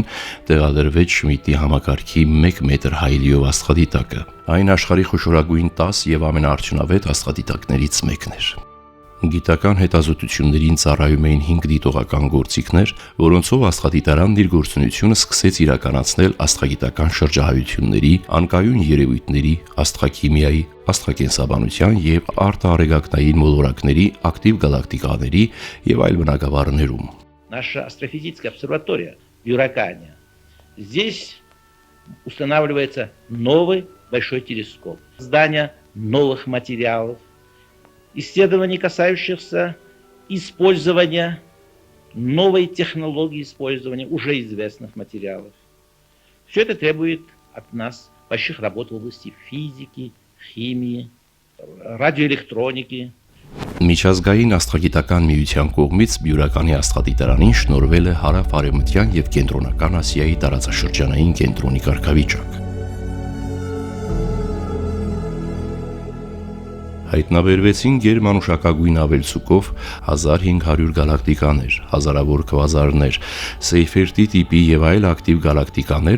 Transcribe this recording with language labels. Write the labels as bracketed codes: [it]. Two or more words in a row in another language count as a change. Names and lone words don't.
[hy] տեղադրվեց Շմիդտի համակարգի 1 մետր հայելիով աստղադիտակը։ Այն աշխարհի խոշորագույն 10 եւ ամենաարդյունավետ աստղադիտակներից մեկն էր։ Գիտական հետազոտություններին ծառայում էին 5 դիտողական գործիքներ, որոնցով աստղադիտարանն իր գործունեությունը սկսեց իրականացնել աստղագիտական շրջահայությունների, անկայուն երևույթների, աստղաքիմիայի, աստղակենսաբանության եւ արտարեգակնային մոլորակների, ակտիվ գալակտիկաների եւ այլ բնագավառներում։ [ru] Наша астрофизическая обсерватория в Бюракане. Здесь устанавливается новый большой телескоп, создание новых материалов, исследований, касающихся использования новой технологии использования уже известных материалов. Все это требует от нас больших работ в области физики, химии, радиоэлектроники. [hy] Միջազգային աստղագիտական միության կողմից Բյուրականի աստղադիտարանին շնորհվել է հարավ-արևմտյան եւ կենտրոնական Ասիայի տարածաշրջանային կենտրոնի կարգավիճակ։ Հայտնաբերվեցին գերմանուշակագույն ավելցուկով 1500 գալակտիկաներ, հազարավոր քվազարներ, Սեյֆերտի տիպի եւ այլ ակտիվ գալակտիկաներ,